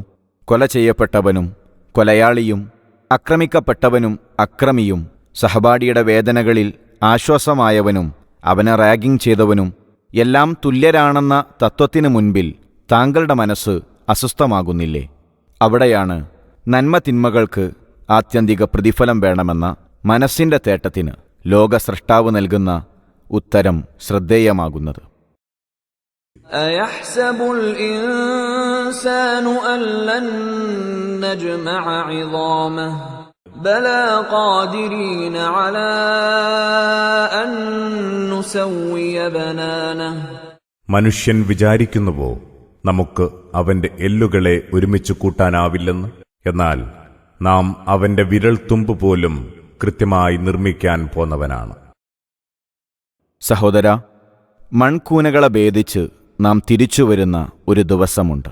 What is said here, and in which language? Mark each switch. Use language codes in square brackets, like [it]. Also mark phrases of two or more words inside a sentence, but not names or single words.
[ml] കൊല ചെയ്യപ്പെട്ടവനും കൊലയാളിയും ആക്രമിക്കപ്പെട്ടവനും അക്രമിയും സഹപാഠിയുടെ വേദനകളിൽ ആശ്വാസമായവനും അവനെ റാഗിംഗ് ചെയ്തവനും എല്ലാം തുല്യരാണെന്ന തത്വത്തിനു മുൻപിൽ താങ്കളുടെ മനസ്സ് അസ്വസ്ഥമാകുന്നില്ലേ? അവിടെയാണ് നന്മ തിന്മകൾക്ക് ആത്യന്തിക പ്രതിഫലം വേണമെന്ന മനസ്സിൻ്റെ തേട്ടത്തിന് ലോകസ്രഷ്ടാവ് നൽകുന്ന ഉത്തരം ശ്രദ്ധേയമാകുന്നത്. [ar] أيحسب الإنسان أن لن نجمع عظامه بلى قادرين على أن نسوي بنانه. [ml] മനുഷ്യൻ വിചാരിക്കുന്നുവോ നമുക്ക് അവന്റെ എല്ലുകളെ ഒരുമിച്ച് കൂട്ടാനാവില്ലെന്ന്? എന്നാൽ നാം അവന്റെ വിരൽത്തുമ്പ് പോലും കൃത്യമായി നിർമ്മിക്കാൻ പോന്നവനാണ്. സഹോദര, മൺകൂനകളെ ഭേദിച്ച് നാം തിരിച്ചുവരുന്ന ഒരു ദിവസമുണ്ട്.